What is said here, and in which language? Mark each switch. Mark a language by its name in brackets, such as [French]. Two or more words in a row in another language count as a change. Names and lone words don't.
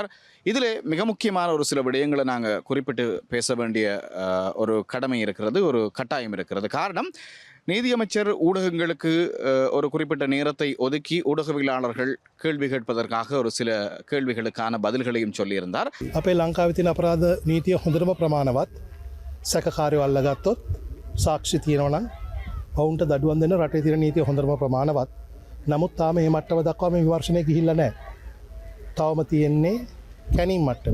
[Tamil] இதில் மிக முக்கியமான ஒரு சில விடயங்களை நாங்கள் குறிப்பிட்டு பேச வேண்டிய ஒரு கடமை இருக்கிறது, ஒரு கட்டாயம் இருக்கிறது. காரணம், நீதியமைச்சர் ஊடகங்களுக்கு ஒரு குறிப்பிட்ட நேரத்தை ஒதுக்கி ஊடகவியலாளர்கள் கேள்வி கேட்பதற்காக ஒரு சில கேள்விகளுக்கான பதில்களையும் சொல்லியிருந்தார். [Sinhala] අපේ ලංකාවේ තියෙන අපරාධ නීතිය හොඳටම ප්‍රමාණවත්. සැකකාරයෝ අල්ලගත්තොත් සාක්ෂි තියෙනවා නම් ඔවුන්ට දඩුවම් දෙන්න රටේ තියෙන නීතිය හොඳටම ප්‍රමාණවත්. නමුත් තාම මේ මට්ටම දක්වා මේ විමර්ශනය ගිහිල්ලා නැහැ. තවම තියෙන්නේ කැණීම් මට්ටම.